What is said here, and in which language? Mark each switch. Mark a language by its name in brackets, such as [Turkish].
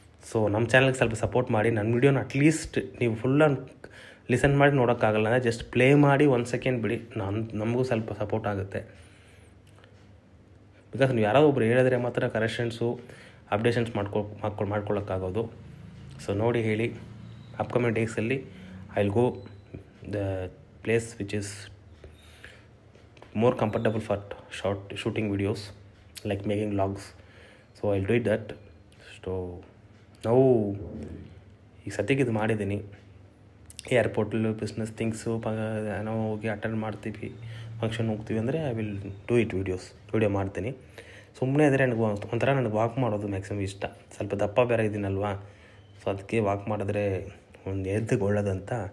[Kannada] So ನಮ್ಮ ಚಾನಲ್ಗೆ ಸ್ವಲ್ಪ ಸಪೋರ್ಟ್ ಮಾಡಿ. ನನ್ನ ವೀಡಿಯೋನ ಅಟ್ಲೀಸ್ಟ್ ನೀವು ಫುಲ್ಲ ಲಿಸನ್ ಮಾಡಿ ನೋಡೋಕ್ಕಾಗಲ್ಲ ಅಂದರೆ ಜಸ್ಟ್ ಪ್ಲೇ ಮಾಡಿ 1 ಸೆಕೆಂಡ್ ಬಿಡಿ, ನಮಗೂ ಸ್ವಲ್ಪ ಸಪೋರ್ಟ್ ಆಗುತ್ತೆ. ಬಿಕಾಸ್ ನೀವು ಯಾರಾದರೂ ಒಬ್ರು ಹೇಳಿದ್ರೆ ಮಾತ್ರ ಕರೆಕ್ಷನ್ಸು ಅಪ್ಡೇಷನ್ಸ್ ಮಾಡ್ಕೊಳ್ಳೋಕ್ಕಾಗೋದು. ಸೊ ನೋಡಿ ಹೇಳಿ. [English] Upcoming ಡೇಸಲ್ಲಿ I will go the place which is more comfortable for shooting videos like making vlogs, so I'll do that. So now [Kannada] ಈಗ ಸದ್ಯಕ್ಕೆ ಇದು ಮಾಡಿದ್ದೀನಿ. ಏರ್ಪೋರ್ಟಲ್ಲಿ ಬಿಸ್ನೆಸ್ ಥಿಂಗ್ಸು ನಾವು ಹೋಗಿ ಅಟೆಂಡ್ ಮಾಡ್ತೀವಿ, ಫಂಕ್ಷನ್ ಹೋಗ್ತೀವಿ ಅಂದರೆ [English] I will do it [Kannada] video ಮಾಡ್ತೀನಿ. ಸುಮ್ಮನೆ ಆದರೆ ನನಗೆ ವಾಕ್ ಮಾಡೋದು ಮ್ಯಾಕ್ಸಿಮಮ್ ಇಷ್ಟ. ಸ್ವಲ್ಪ ದಪ್ಪ ಬೇರೆ ಇದ್ದೀನಲ್ವಾ, ಸೊ ಅದಕ್ಕೆ ವಾಕ್ ಮಾಡಿದ್ರೆ ಒಂದು ಹೆಲ್ತ್ಗೆ ಒಳ್ಳೇದಂತ.